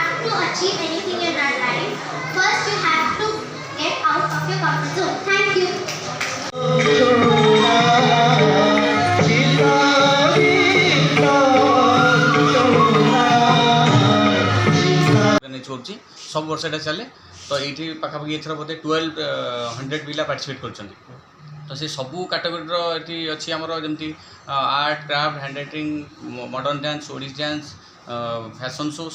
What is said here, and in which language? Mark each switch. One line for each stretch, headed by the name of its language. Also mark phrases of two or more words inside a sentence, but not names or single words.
English: to achieve anything in our life, first you have to get out of your comfort zone. Thank you.
Odia: କରୁଛି ସବୁ ବର୍ଷ ଏଇଟା ଚାଲେ ତ ଏଇଠି ପାଖାପାଖି ଏଥର ବୋଧେ 1200 ପିଲା ପାର୍ଟିସିପେଟ୍ କରୁଛନ୍ତି ତ ସେ ସବୁ କାଟେଗୋରୀର ଏଠି ଅଛି ଆମର ଯେମିତି
English: art craft hand writing modern dance Odissi dance fashion show